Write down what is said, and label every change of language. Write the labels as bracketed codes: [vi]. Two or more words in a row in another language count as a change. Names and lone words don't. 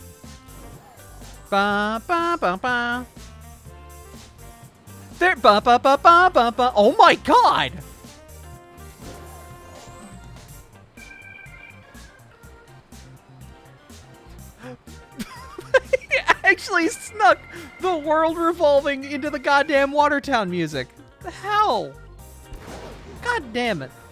[en] Ba ba ba ba. There ba ba ba ba ba ba. Oh my god! He actually snuck the world revolving into the goddamn Watertown music. The hell? God damn it.